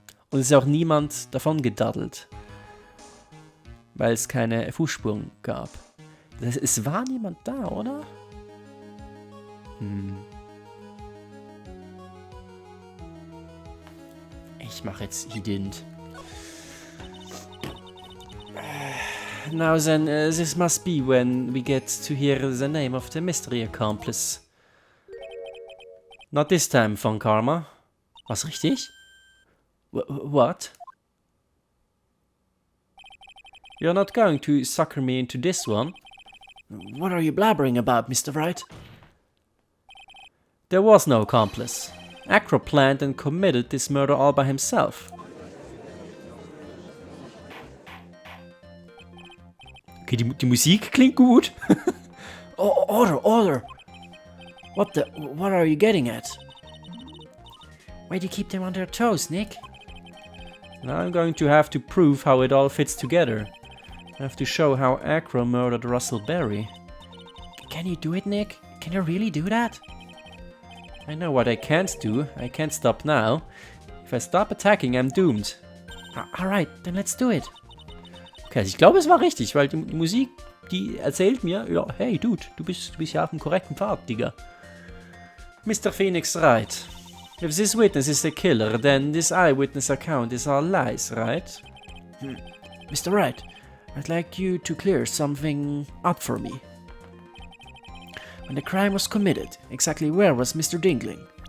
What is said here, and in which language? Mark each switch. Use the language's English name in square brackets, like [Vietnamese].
[German] Und es ist auch niemand davon gedaddelt. Weil es keine Fußspuren gab. Das heißt, es war niemand da, oder? Ich mache jetzt [English] he didn't. Now then, this must be when we get to hear the name of the mystery accomplice. Not this time, von Karma. [German] Was, richtig? [English] What? You're not going to sucker me into this one? What are you blabbering about, Mr. Wright? There was no accomplice. Acro planned and committed this murder all by himself. [German] Okay, die Musik klingt gut. [English] Oh, order! What are you getting at? Why do you keep them on their toes, Nick? Now I'm going to have to prove how it all fits together. I have to show how Acro murdered Russell Berry. Can you do it, Nick? Can you really do that? I know what I can't do. I can't stop now. If I stop attacking, I'm doomed. Alright, then let's do it. [German] Okay, also ich glaube, es war richtig, weil die Musik, die erzählt mir, ja, hey Dude, du bist ja auf dem korrekten Pfad, Digga. [English] Mr. Phoenix Wright. If this witness is the killer, then this eyewitness account is all lies, right? Mr. Wright, I'd like you to clear something up for me. When the crime was committed, exactly where was Mr. Dingling?